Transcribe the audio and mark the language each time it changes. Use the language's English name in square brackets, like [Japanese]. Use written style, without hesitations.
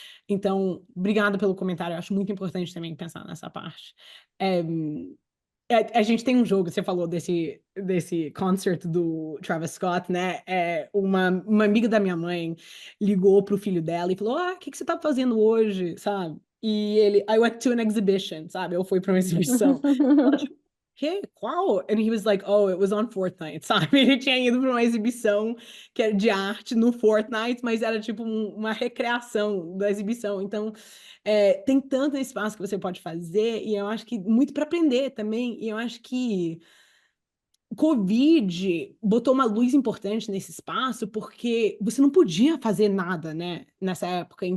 [Portuguese] Então, obrigada pelo comentário. Eu acho muito importante também pensar nessa parte. A gente tem um jogo, você falou desse concert do Travis Scott, né? Uma amiga da minha mãe ligou pro filho dela e falou: o que você tá fazendo hoje, sabe? E ele, [English] I went to an exhibition, sabe? [Portuguese] Eu fui para uma exibição. Ela, tipo, que? Qual? [English] And he was like, oh, it was on Fortnite, sabe? [Portuguese] Ele tinha ido para uma exibição que era de arte no Fortnite, mas era tipo uma recreação da exibição. Então, tem tanto espaço que você pode fazer, e eu acho que muito para aprender também, e eu acho que Covid botou uma luz importante nesse espaço, porque você não podia fazer nada, né, nessa época.